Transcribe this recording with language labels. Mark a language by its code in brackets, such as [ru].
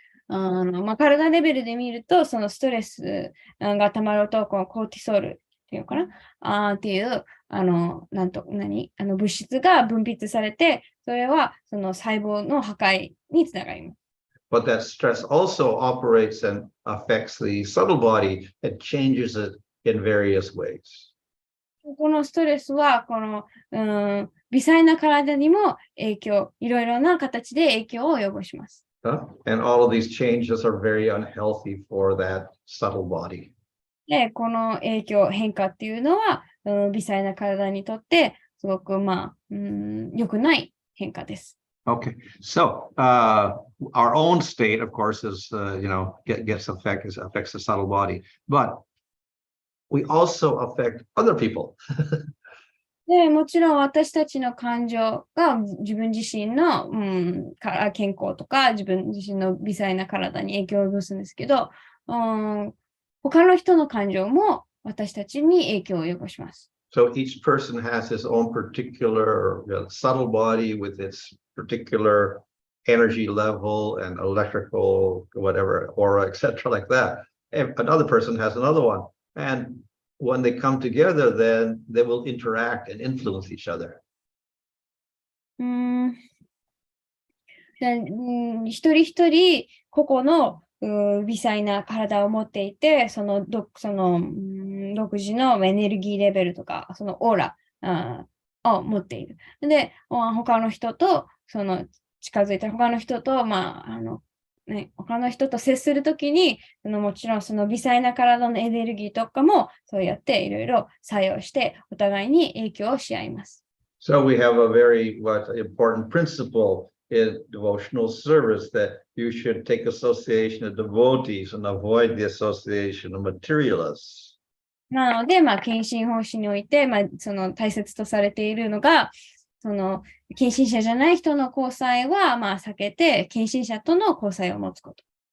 [ja] まあ、まあ、体レベルで見ると、そのストレスがたまると、このコルティソールっていうのかなっていう、物質が分泌されて、それはその細胞の破壊につながります。 [en] But that stress also operates and affects the subtle body and changes it in various ways. [ja] このストレスは、微細な体にもいろいろな形で影響を及ぼします。 [en] And all of these changes are very unhealthy for that subtle body. [ja] で、この変化っていうのは、微細な体にとって、すごく、良くない変化です。 [en] Okay, so our own state, of course, is affects the subtle body, but we also affect other people. [ja] で、もちろん私たちの感情が自分自身の、健康とか自分自身の微細な体に影響を及ぼすんですけど、他の人の感情も私たちに影響を及ぼします。 [en] So each person has his own particular subtle body with its particular energy level and electrical, whatever, aura, etc., like that. And another person has another one. And when they come together, then they will interact and influence each other. [ja] 一人一人個々の微細な体を持っていて、その独自のエネルギーレベルとか、そのオーラを持っている。で、他の人と近づいた他の人と、他の人と接するときに、もちろんその微細な体のエネルギーとかも、そうやっていろいろ作用して、お互いに影響をし合います。 [en] So we have a very important principle in devotional service that you should take association of devotees and avoid the association of materialists. [ja] なので、献身奉仕において、その大切とされているのが、献身者じゃない人の交際は、避けて、献身者との交際を持つこと。